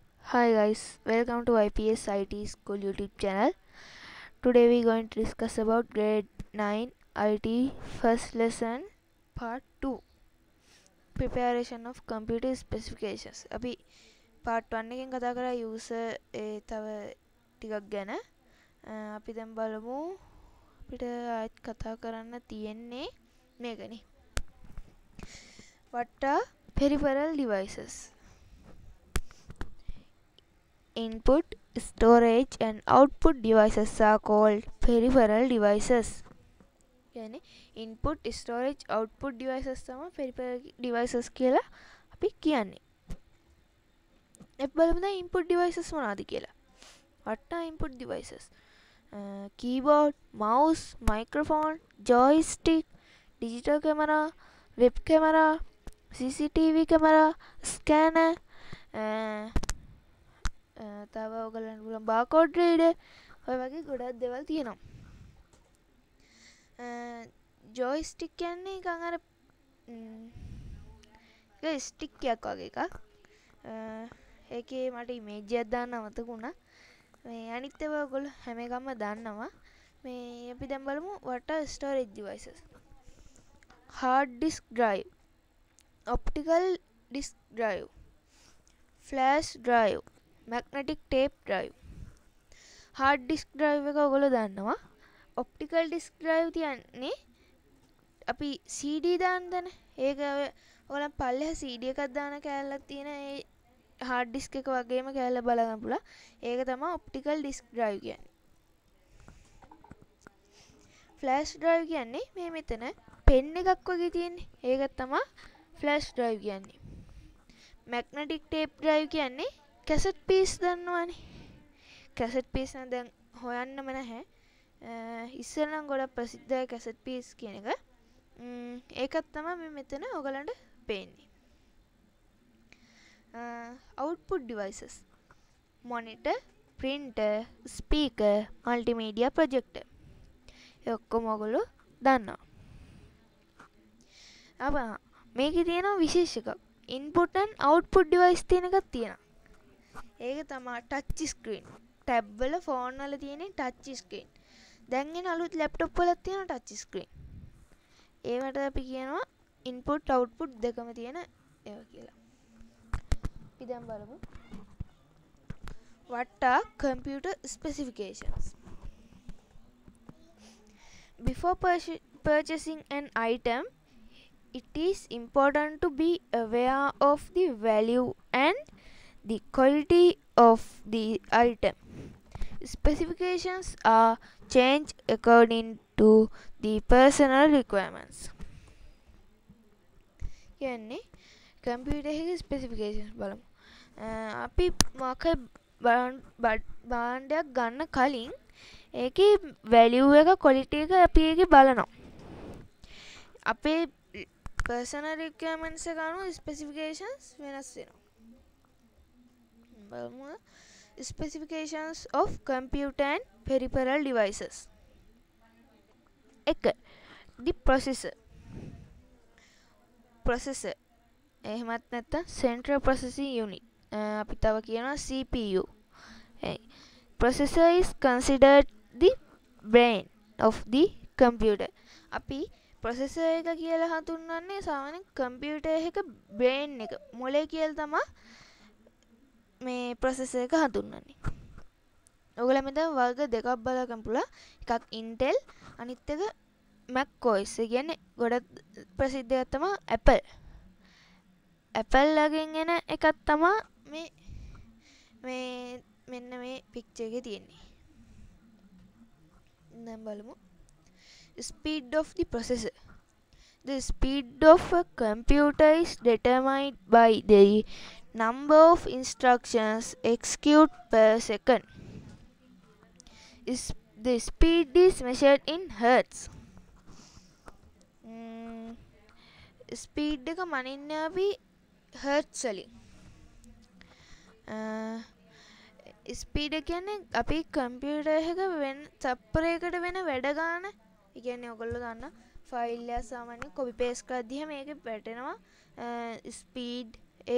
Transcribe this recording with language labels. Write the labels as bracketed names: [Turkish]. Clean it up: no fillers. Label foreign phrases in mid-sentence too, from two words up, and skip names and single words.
[English] Hi guys, welcome to IPS IT School YouTube channel. Today we are going to discuss about grade 9 IT first lesson part 2 preparation of computer specifications. [Sinhala] අපි part 1 එකෙන් කතා කරා user තව ටිකක් ගැන. අපි දැන් බලමු අපිට ආයෙත් කතා කරන්න තියෙන්නේ මේකනේ. [English] What are peripheral devices? Input, storage and output devices are called peripheral devices. [Sinhala] यानी [English] input, storage, output devices [Sinhala] තමයි [English] peripheral devices [Sinhala] කියලා අපි කියන්නේ. බලමු දැන් input devices මොනවද කියලා. [English] What are input devices? Keyboard, mouse, microphone, joystick, digital camera, web camera, CCTV camera, scanner, [Sinhala] තව ඔයගලන්ට පුළුවන් [English] barcode reader [Sinhala] ඔය වගේ ගොඩක් දේවල් තියෙනවා. joystick කියන්නේ නිකන් අර ඒක ස්ටික් එකක් වගේ එකක්. ඒකේ මට ඉමේජ් එකක් දාන්න අමතක වුණා. මේ අනිත් ඒවා ඔයගොල්ලෝ හැම එකක්ම දන්නවා. මේ අපි දැන් බලමු [English] what are storage devices. hard disk drive, optical disk drive, flash drive, magnetic tape drive. hard disk drive [Sinhala] එක ඔයගොල්ලෝ දන්නවා. [English] optical disk drive [Sinhala] තියන්නේ අපි CD දාන්නදනේ. ඒක ඔයගොල්ලන් පල්ලෙහා CD එකක් දාන කෑල්ලක් තියෙන ඒ [English] hard disk [Sinhala] එක වගේම කෑල්ල බලගන්න පුළුවන්. ඒක තමයි [English] optical disk drive [Sinhala] කියන්නේ. [English] flash drive [Sinhala] කියන්නේ මේ මෙතන pen එකක් වගේ තියෙන්නේ. ඒක තමයි [English] flash drive [Sinhala] කියන්නේ. [English] magnetic tape drive [Sinhala] කියන්නේ [English] cassette piece [Sinhala] දන්නවනේ. [English] cassette piece [Sinhala] නම් දැන් හොයන්නම නැහැ. ඉස්සර නම් ගොඩක් ප්‍රසිද්ධයි [English] cassette piece [Sinhala] කියන එක. ඒකත් තමයි මේ මෙතන ඔයගලන්ට පේන්නේ. [English] output devices. monitor, printer, speaker, multimedia projector. [Sinhala] ඒ ඔක්කොම ඔයගොල්ලෝ දන්නවා. අප මේකේ තියෙනවා විශේෂ එකක්. [English] input and output device [Sinhala] තියෙන එකක් තියෙනවා. ඒක තමයි [English] touch screen. [Sinhala] tab වල phone වල තියෙන [English] touch screen. [Sinhala] දැන් එන අලුත් laptop වල තියෙන [English] touch screen. [Sinhala] ඒවට අපි කියනවා [English] input output [Sinhala] දෙකම තියෙන ඒවා කියලා. අපි දැන් බලමු [English] what are computer specifications. Before purchasing an item, it is important to be aware of the value and the quality of the item. Specifications are changed according to the personal requirements. [Sinhala] කියන්නේ computer එකේ specifications බලමු. අපි මොකක් භාණ්ඩයක් ගන්න කලින් ඒකේ value එක quality එක අපි ඒකේ බලනවා. අපේ [English] personal requirements [Sinhala] එක අනුව specifications වෙනස් වෙනවා. [English] බලමු specifications of computer and peripheral devices. 1. The processor. processor [Sinhala] එහෙමත් නැත්නම් [English] central processing unit. [Sinhala] අපි තව කියනවා CPU. [English] processor is considered the brain of the computer. [Sinhala] අපි processor එක කියලා හඳුන්වන්නේ සාමාන්‍යයෙන් computer එක brain එක මොලේ කියලා තමයි මේ processor එක හඳුන්වන්නේ. ඔයගොල්ලෝ මෙතන වර්ග දෙකක් බලගන්න පුළුවන්. එකක් Intel අනිත් එක Mac OS. ඒ කියන්නේ ගොඩක් ප්‍රසිද්ධ එකක් තමයි Apple. Apple ලගෙන් එන එකක් තමයි මේ මෙන්න මේ picture එකේ තියෙන්නේ. දැන් බලමු. [English] Speed of the processor. The speed of a computer is determined by the number of instructions executed per second. The speed is measured in hertz. [Sinhala] speed එක මනින්නේ අපි hertz වලින්. ස්පීඩ් කියන්නේ අපි කම්පියුටර් එක වෙන තප්පරයකට වෙන වැඩ ගන්න. ඒ කියන්නේ ඔයගොල්ලෝ දන්න ෆයිල් එක සාමාන්‍යයෙන් [English] copy paste [Sinhala] කරද්දිම මේකේ වැටෙනවා ස්පීඩ් ඒ විදිහට.